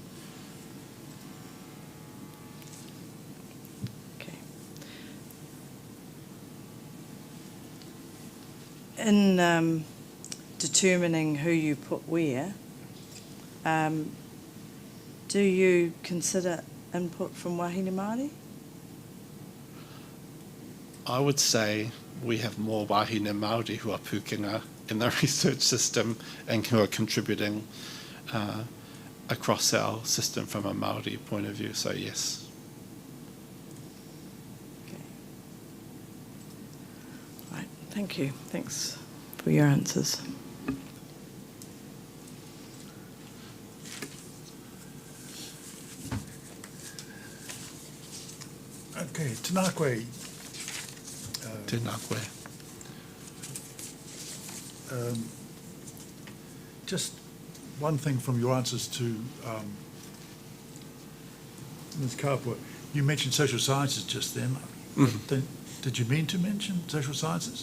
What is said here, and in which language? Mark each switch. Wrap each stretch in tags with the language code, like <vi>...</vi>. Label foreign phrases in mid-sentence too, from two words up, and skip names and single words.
<en>In determining who you put where, do you consider input from</en> <mi>wahine Māori?</mi> <en>I would say we have more</en> <mi>wahine Māori</mi> <en>who are pukenga in the research system and who are contributing across our system from a Māori point of view, so yes. Right, thank you. Thanks for your answers.</en> <mi>Okay, tēnā koe. Tēnā koe.</mi> <en>Just one thing from your answers to Ms. Kapua. You mentioned social sciences just then. Did you mean to mention social sciences?</en>